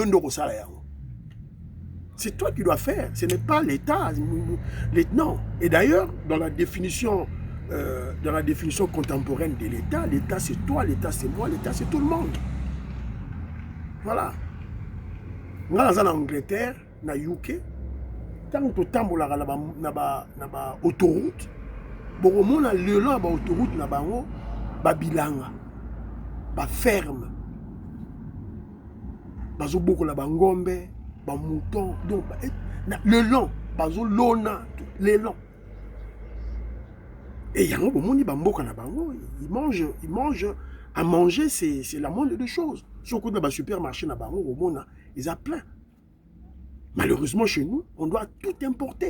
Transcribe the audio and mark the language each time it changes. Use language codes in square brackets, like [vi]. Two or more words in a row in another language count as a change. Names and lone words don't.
[fr] C'est toi qui dois faire. Ce n'est pas l'État. Non. Et d'ailleurs, dans la définition contemporaine de l'État, l'État c'est toi, l'État c'est moi, l'État c'est tout le monde. Voilà. Dans en Angleterre, na UK, tant que tu [ln] tambola na ba autoroute, [fr] bon on a le long [ln] ba autoroute na bango, ba bilanga, ba ferme, bazo boko la bangombe, ba mouton, [fr] donc le long, [ln] bazo lona, [fr] le long. Et il y a un moment où ils mangent. À manger, c'est la moindre des choses. Surtout dans le supermarché, ils ont plein. Malheureusement, chez nous, on doit tout importer.